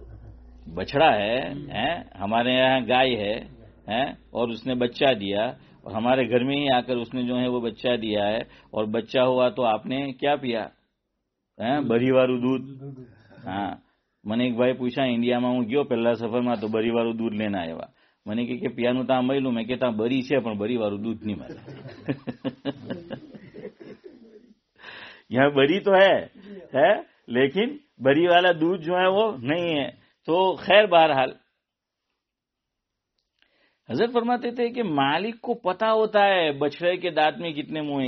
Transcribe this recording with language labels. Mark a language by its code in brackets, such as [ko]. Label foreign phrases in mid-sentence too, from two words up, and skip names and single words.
[ur] بچڑا ہے، ہمارے یہاں گائے ہے اور اس نے بچہ دیا، اور ہمارے گھر میں ہی آ کر اس نے جو ہے وہ بچہ دیا ہے، اور بچہ ہوا تو آپ نے کیا پیا؟ [gu] બરી વારો દૂધ. [ur] ہاں، میں نے ایک بھائی پوچھا انڈیا میں ہوں گયો پہلا سفر میں تو [gu] બરી વારો દૂધ [ur] لینا آیا. میں نے کہ [gu] પિયાનું તો મળ્યું. મેં કહેતા બરી છે પણ બરી વાળું દૂધ નહીં મળે. [ur] یہاں بری تو ہے لیکن بری والا دودھ جو ہے وہ نہیں ہے. تو خیر بہرحال حضرت فرماتے تھے کہ مالک کو پتا ہوتا ہے بچڑے کے دانت میں کتنے منہ ہیں.